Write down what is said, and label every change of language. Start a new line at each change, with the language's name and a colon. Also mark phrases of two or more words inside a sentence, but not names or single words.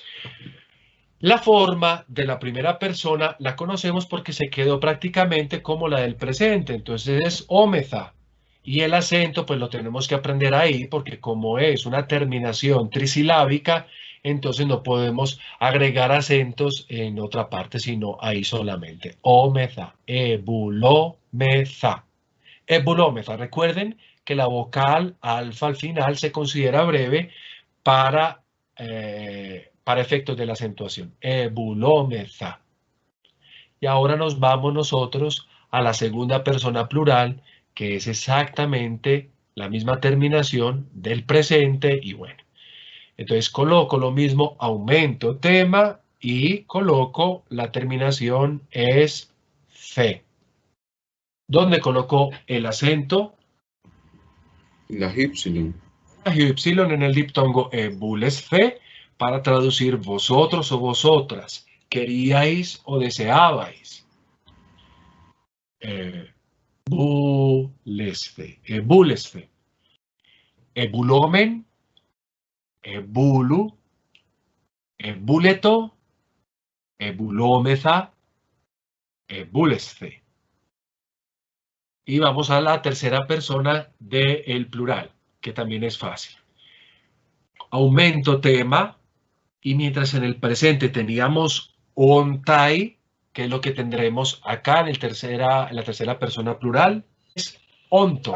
Spanish: La forma de la primera persona la conocemos porque se quedó prácticamente como la del presente. Entonces es ómeza. Y el acento pues lo tenemos que aprender ahí porque como es una terminación trisilábica, entonces no podemos agregar acentos en otra parte, sino ahí solamente.
Greek: ὤμεθα, ἐβουλόμεθα. ἐβουλόμεθα.
Spanish: Recuerden que la vocal alfa al final se considera breve para efectos de la acentuación.
Greek: ἐβουλόμεθα.
Spanish: Y ahora nos vamos nosotros a la segunda persona plural, que es exactamente la misma terminación del presente y bueno. Entonces coloco lo mismo, aumento tema y coloco la terminación es fe. ¿Dónde coloco el acento? La Y. La Y en el diptongo
Greek: βούλεσθε
Spanish: para traducir vosotros o vosotras, queríais o deseabais.
Greek: βούλεσθε, βούλεσθε. βουλόμην, βούλου, βούλετο, βουλόμεθα, βούλεσθε.
Spanish: Y vamos a la tercera persona del plural, que también es fácil. Aumento tema, y mientras en el presente teníamos ontai, que es lo que tendremos acá en la tercera persona plural, es onto.